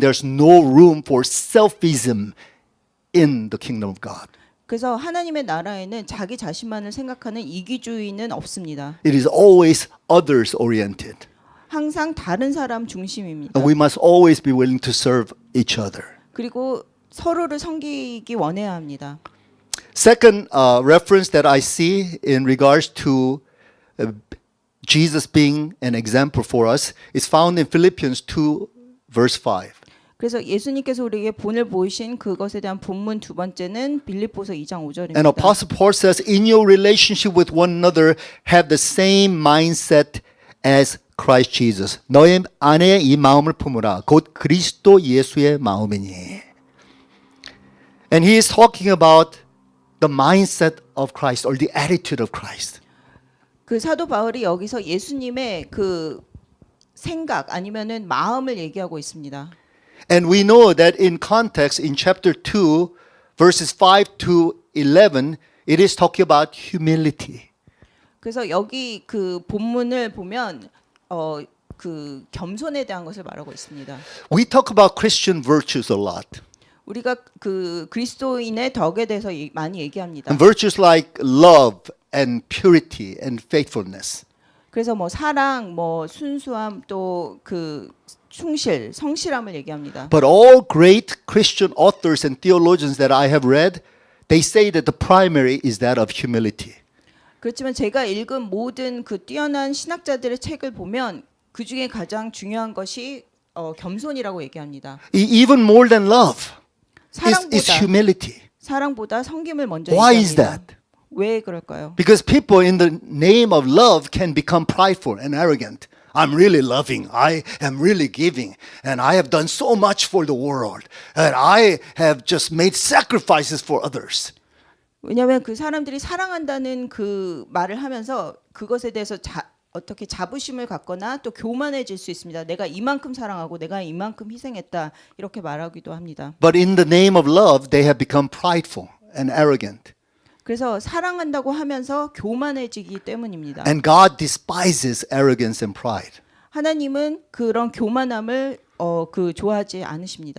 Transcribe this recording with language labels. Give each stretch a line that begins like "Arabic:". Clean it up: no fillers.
English: There's no room for selfism in the kingdom of God.
Korean: 그래서 하나님의 나라에는 자기 자신만을 생각하는 이기주의는 없습니다.
English: It is always others oriented.
Korean: 항상 다른 사람 중심입니다.
English: And we must always be willing to serve each other.
Korean: 그리고 서로를 섬기기 원해야 합니다.
English: Second reference that I see in regards to Jesus being an example for us is found in Philippians 2 verse 5.
Korean: 그래서 예수님께서 우리에게 본을 보이신 그것에 대한 본문 두 번째는 빌립보서 2장 5절입니다.
English: And Apostle Paul says, in your relationship with one another, have the same mindset as Christ Jesus.
Korean: 너의 안에 이 마음을 품으라. 곧 그리스도 예수의 마음이니.
English: And he is talking about the mindset of Christ or the attitude of Christ.
Korean: 그 사도 바울이 여기서 예수님의 그 생각 아니면은 마음을 얘기하고 있습니다.
English: And we know that in context, in chapter 2, verses 5 to 11, it is talking about humility.
Korean: 그래서 여기 그 본문을 보면 그 겸손에 대한 것을 말하고 있습니다.
English: We talk about Christian virtues a lot.
Korean: 우리가 그 그리스도인의 덕에 대해서 많이 얘기합니다.
English: And virtues like love and purity and faithfulness.
Korean: 그래서 뭐 사랑, 뭐 순수함, 또 그 충실, 성실함을 얘기합니다.
English: But all great Christian authors and theologians that I have read, they say that the primary is that of humility.
Korean: 그렇지만 제가 읽은 모든 그 뛰어난 신학자들의 책을 보면 그 중에 가장 중요한 것이 겸손이라고 얘기합니다.
English: Even more than love is
Korean: 사랑보다
English: humility.
Korean: 사랑보다 섬김을 먼저
English: Why is
Korean: 얘기합니다.
English: that?
Korean: 왜 그럴까요?
English: Because people in the name of love can become prideful and arrogant. I'm really loving. I am really giving. And I have done so much for the world. And I have just made sacrifices for others.
Korean: 왜냐하면 그 사람들이 사랑한다는 그 말을 하면서 그것에 대해서 어떻게 자부심을 갖거나 또 교만해질 수 있습니다. 내가 이만큼 사랑하고 내가 이만큼 희생했다 이렇게 말하기도 합니다.
English: But in the name of love, they have become prideful and arrogant.
Korean: 그래서 사랑한다고 하면서 교만해지기 때문입니다.
English: And God despises arrogance and pride.
Korean: 하나님은 그런 교만함을 좋아하지 않으십니다.